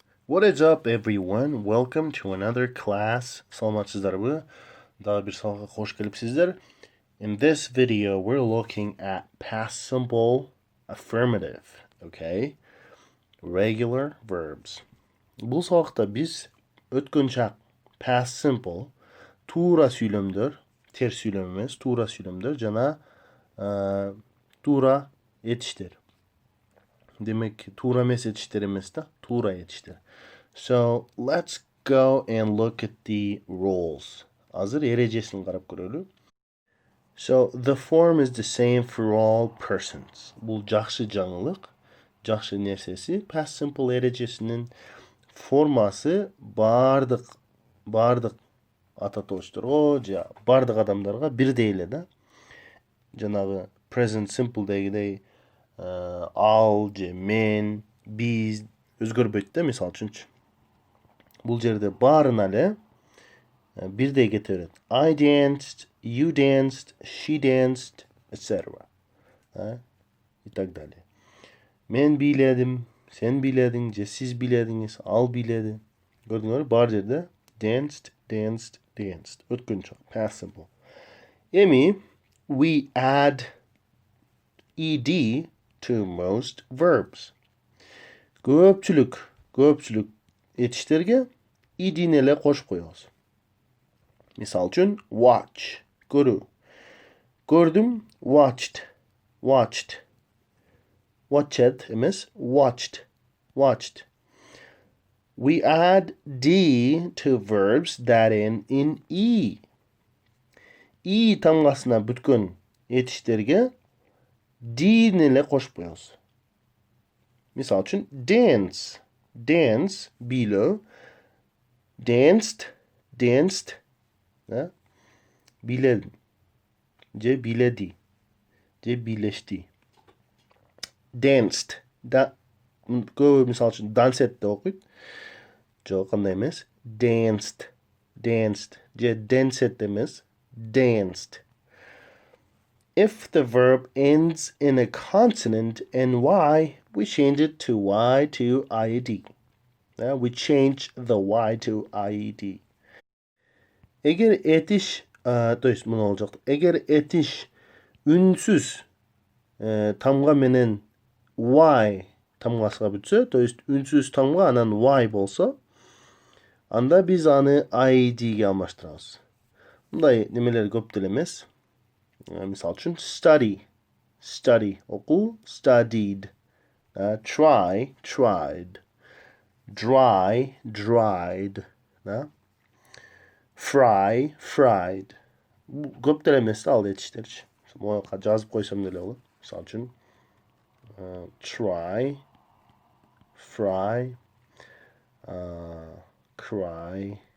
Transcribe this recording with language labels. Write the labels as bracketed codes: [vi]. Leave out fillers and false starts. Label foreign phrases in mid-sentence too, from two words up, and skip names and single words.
[en] What is up everyone? Welcome to another class. [ky] Саламатсыздарбы? Дагы бир сабакка кош келипсиздер. [en] In this video, we're looking at past simple affirmative, okay? Regular verbs. [ky] Бул сабакта биз өткөн чак [en] past simple [ky] туура сүйлөмдөр, терс сүйлөм эмес, туура сүйлөмдөр жана туура этиштер. Демек, туура эмес этиштер эмес да, туура этиштер. [en] So, let's go and look at the rules. [ky] Азыр эрежесин карап көрөлү. [en] So, the form is the same for all persons. [ky] Бул жакшы жаңылык, жакшы нерсеси. [en] Past simple [ky] эрежесинин формасы бардык ата тоошторго же бардык адамдарга бирдей эле да. Жанагы [en] present simple [ky] дегидей ал же мен, биз өзгөрбөйт да, мисалы үчүнчү. Бул жерде баарына эле бирдей кете берет. [en] I danced, you danced, she danced, etc. [ru] И так далее. [ky] Мен бийледим, сен бийледиң, же сиз бийледиңиз, ал бийледи. Көрдүңөрбү? Бар жерде [en] danced, danced, danced. [ky] Өткөн чак, [en] past simple. [ky] Эми, [en] we add ed to most verbs. [ky] Көпчүлүк этиштерге ed'ни эле кошуп коебуз. Мисалы үчүн watch, көрүү. Көрдүм, [en] watched. Watched эмес, watched. We add d to verbs that end in e. [ky] E тамгасына бүткөн этиштерге d'ни эле кошуп коебуз. Мисалы үчүн dance, бийлөө. Danced, бийледим, же бийледи, же бийлешти. Danced, көбү мисалы үчүн danced деп окуйт. Жок, андай эмес. [en] Danced, же danced эмес, danced. If the verb ends in a consonant ny, we change it to y to ied. We change the y to ied. [ky] Эгер этиш, [ru] то есть [ky] мына болжак. Эгер этиш үнсүз тамга менен y тамгасына бүтсө, [ru] то есть [ky] үнсүз тамга анан y болсо, анда биз аны ied'ге алмаштырабыз. Мындай немелер көп деле эмес. Мисалы үчүн study, окуу, [en] studied. Try, tried. Dry, dried. Fry, fried. [ky] Көп деле эмес ал этиштерчи. Моюнка жазып койсом деле болот. Мисалы үчүн [en] try, fry, cry.